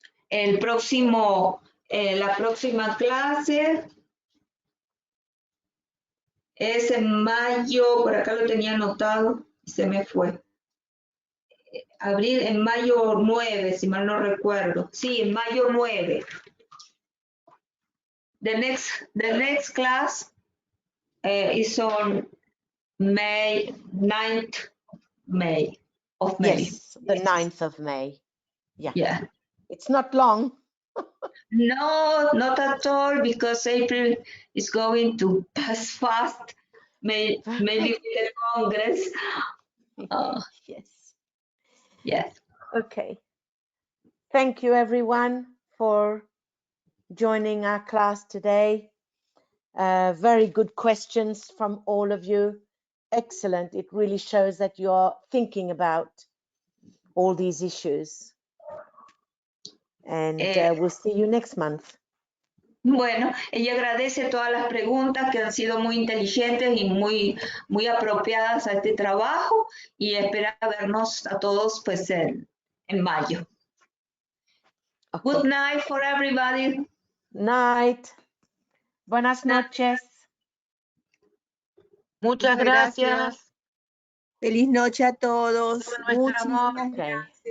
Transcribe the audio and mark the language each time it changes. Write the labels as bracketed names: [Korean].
[Spanish] La próxima clase es en mayo, por acá lo tenía anotado y se me fue. Abril, en mayo 9, si mal no recuerdo. Sí, en mayo 9. [English] The next class is on May 9th May of May. Yes, the 9th of May. Yeah. Yeah. It's not long. No, not at all, because April is going to pass fast. Maybe with the Congress. Yes. Yes. Okay. Thank you, everyone, for joining our class today. Very good questions from all of you. Excellent. It really shows that you're thinking about all these issues. And we'll see you next month. [Spanish] Bueno, ella agradece todas las preguntas que han sido muy inteligentes y muy apropiadas a este trabajo y espera vernos a todos pues en mayo. [English] Okay. Good night for everybody. Night. [Spanish] Buenas noches. Muchas gracias. Feliz noche a todos. Todo nuestro amor. Muchísimas